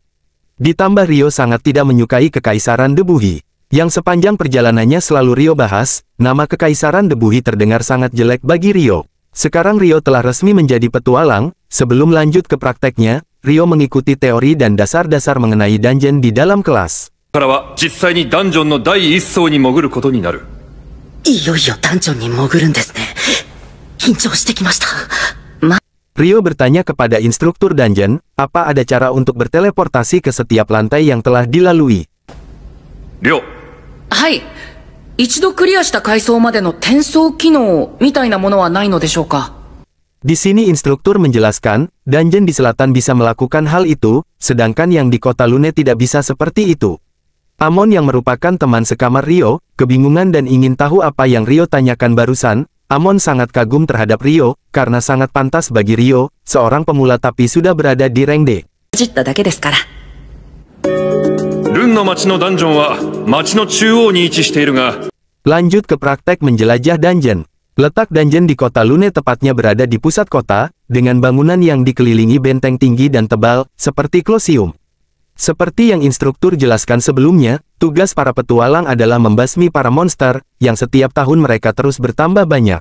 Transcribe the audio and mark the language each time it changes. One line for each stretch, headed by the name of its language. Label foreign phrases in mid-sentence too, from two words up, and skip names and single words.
Indonesian: Ditambah Rio sangat tidak menyukai kekaisaran Debuhi. Yang sepanjang perjalanannya selalu Rio bahas, nama kekaisaran Debuhi terdengar sangat jelek bagi Rio. Sekarang Rio telah resmi menjadi petualang, sebelum lanjut ke prakteknya, Rio mengikuti teori dan dasar-dasar mengenai dungeon di dalam kelas.
Japanese: からは実際にダンジョンの第一層に潜ることになる。いよいよダンジョンに潜るんですね。緊張してきました。
Indonesian: Rio bertanya kepada instruktur dungeon, apa ada cara untuk berteleportasi ke setiap lantai yang telah dilalui.
Japanese: りょう。はい。一度クリアした階層までの転送機能みたいなものはないのでしょうか。
Indonesian: Di sini instruktur menjelaskan, dungeon di selatan bisa melakukan hal itu, sedangkan yang di kota Lune tidak bisa seperti itu. Amon yang merupakan teman sekamar Rio, kebingungan dan ingin tahu apa yang Rio tanyakan barusan. Amon sangat kagum terhadap Rio, karena sangat pantas bagi Rio, seorang pemula tapi sudah berada di rank D.
Japanese: ルンの町のダンジョンは町の中央に位置しているが、
Indonesian: Lanjut ke praktek menjelajah dungeon. Letak dungeon di kota Lune tepatnya berada di pusat kota, dengan bangunan yang dikelilingi benteng tinggi dan tebal, seperti Colosseum. Seperti yang instruktur jelaskan sebelumnya, tugas para petualang adalah membasmi para monster, yang setiap tahun mereka terus bertambah banyak.